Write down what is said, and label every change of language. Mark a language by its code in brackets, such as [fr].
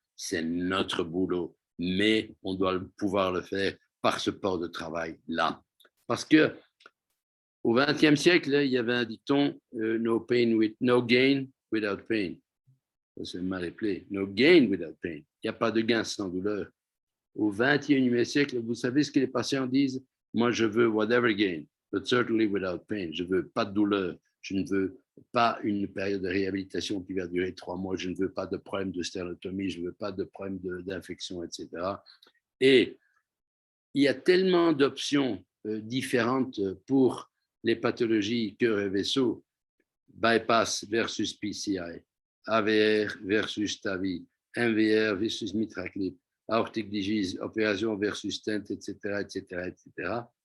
[fr] C'est notre boulot, mais on doit pouvoir le faire par ce port de travail-là. Parce que au XXe siècle, il y avait un dicton [en] no gain without pain. [fr] C'est mal appelé. [en] No gain without pain. [fr] Il n'y a pas de gain sans douleur. Au XXIe siècle, vous savez ce que les patients disent? Moi, je veux [en] whatever gain, but certainly without pain. [fr] Je ne veux pas de douleur. Je ne veux pas une période de réhabilitation qui va durer 3 mois. Je ne veux pas de problème de sténotomie. Je ne veux pas de problème d'infection, etc. Et il y a tellement d'options différentes pour les pathologies cœur et vaisseau, bypass versus PCI, AVR versus TAVI, MVR versus MitraClip, aortic disease, opération versus stent, etc., etc., etc.